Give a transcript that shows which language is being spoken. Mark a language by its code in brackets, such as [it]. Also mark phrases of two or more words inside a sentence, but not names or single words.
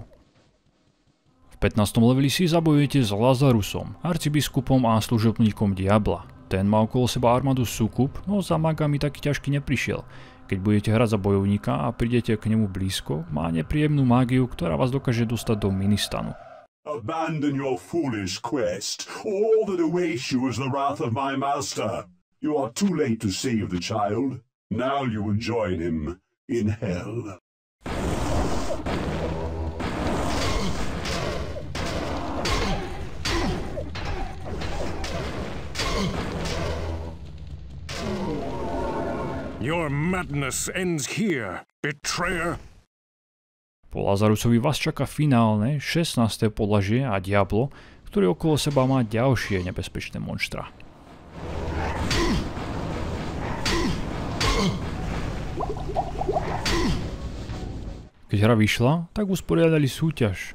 [sk] V 15. leveli si zabojujete s Lazarusom, arcibiskupom a služobníkom Diabla. Ten má okolo seba armádu súkup, no za magami taký ťažký neprišiel. Keď budete hrať za bojovníka a prídete k nemu blízko, má nepríjemnú mágiu, ktorá vás dokáže dostať do ministanu. [en] Abandon your foolish quest. All that awaits you is the wrath of my master. You are too late to save the child. Now you will join him in hell. Your madness ends here, betrayer. [sk] Po Lazarusovi vás čaká finálne 16. podlažie a Diablo, ktorý okolo seba má ďalšie nebezpečné monštra. Keď hra vyšla, tak usporiadali súťaž.